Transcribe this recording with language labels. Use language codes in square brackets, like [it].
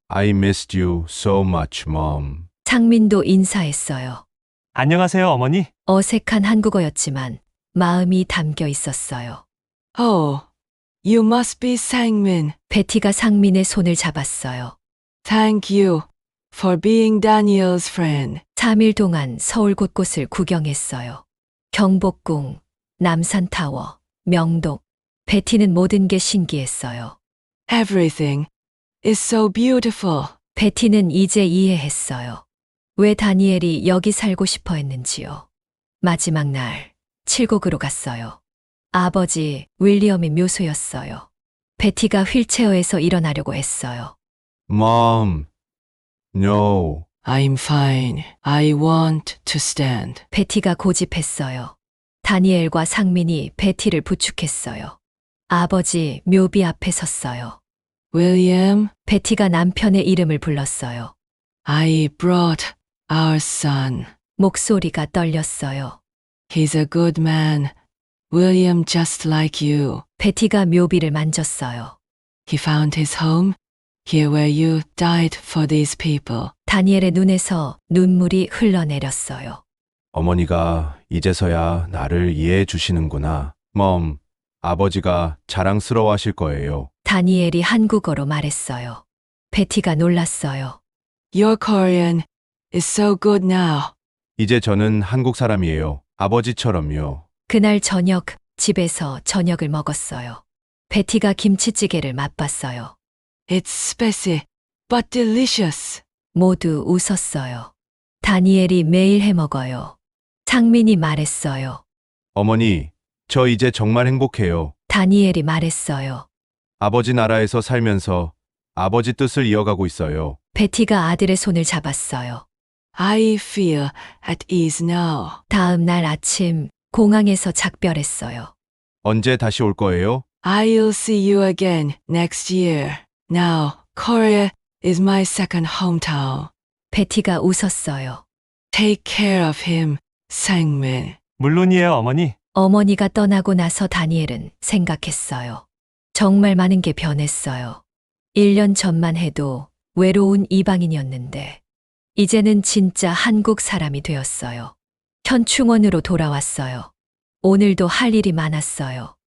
[en] I missed you so much, Mom. [ko] 상민도 인사했어요. 안녕하세요, 어머니. 어색한 한국어였지만 마음이 담겨 있었어요. [en] Oh, you must be Sangmin. [ko] 베티가 상민의 손을 잡았어요. [en] Thank you for being Daniel's friend. [ko] 3일 동안 서울 곳곳을 구경했어요. 경복궁, 남산타워, 명동. 베티는 모든 게 신기했어요. [en] Everything is so beautiful. [ko] 베티는 이제 이해했어요. 왜 다니엘이 여기 살고 싶어 했는지요. 마지막 날, 칠곡으로 갔어요. 아버지 윌리엄의 묘소였어요. 베티가 휠체어에서 일어나려고 했어요. [en] Mom! No. I'm fine. I want to stand. [ko] 베티가 고집했어요. 다니엘과 상민이 베티를 부축했어요. 아버지 묘비 앞에 섰어요. [en] William, [ko] 베티가 남편의 이름을 불렀어요. [en] I brought our son. [ko] 목소리가 떨렸어요. [en] He's a good man. William just like you. [ko] 베티가 묘비를 만졌어요. [en] He found his home here where you died for these people. [ko] 다니엘의 눈에서 눈물이 흘러내렸어요. 어머니가 이제서야 나를 이해해 주시는구나. Mom, 아버지가 자랑스러워하실 거예요. 다니엘이 한국어로 말했어요. 베티가 놀랐어요. [en] Your Korean is so good now. [ko] 이제 저는 한국 사람이에요. 아버지처럼요. 그날 저녁 집에서 저녁을 먹었어요. 베티가 김치찌개를 맛봤어요. [en] It's spicy, but delicious. [ko] 모두 웃었어요. 다니엘이 매일 해 먹어요. 상민이 말했어요. 어머니, 저 이제 정말 행복해요. 다니엘이 말했어요. 아버지 나라에서 살면서 아버지 뜻을 이어가고 있어요. 베티가 아들의 손을 잡았어요. [en] I feel at ease now. [ko] 다음 날 아침 공항에서 작별했어요. 언제 다시 올 거예요? [en] I'll see you again next year. Now, Korea is my second hometown. [ko] 베티가 웃었어요. [en] Take care of him, Sangmin. [ko] 물론이에요, 어머니. 어머니가 떠나고 나서 다니엘은 생각했어요. 정말 많은 게 변했어요. 1년 전만 해도 외로운 이방인이었는데, 이제는 진짜 한국 사람이 되었어요. 현충원으로 돌아왔어요. 오늘도 할 일이 많았어요.